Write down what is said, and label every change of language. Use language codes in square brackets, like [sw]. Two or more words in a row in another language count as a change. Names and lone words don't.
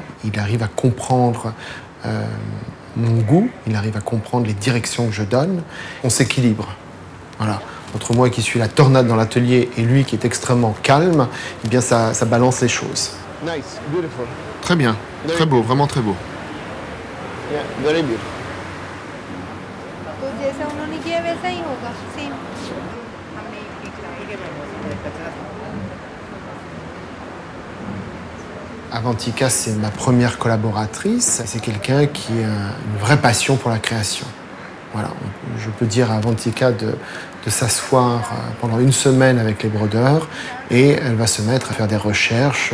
[fr] Il arrive à comprendre mon goût, il arrive à comprendre les directions que je donne. On s'équilibre. Voilà. Entre moi qui suis la tornade dans l'atelier et lui qui est extrêmement calme, eh bien ça balance les choses. [en] Nice, beautiful. [fr] Très bien, très beau, vraiment très beau. [en] Yeah, very beautiful. [hi] तो जैसा उन्होंने किया वैसा ही होगा सेम [fr] Avantika, c'est ma première collaboratrice. C'est quelqu'un qui a une vraie passion pour la création. Voilà, je peux dire à Avantika de s'asseoir pendant une semaine avec les brodeurs et elle va se mettre à faire des recherches.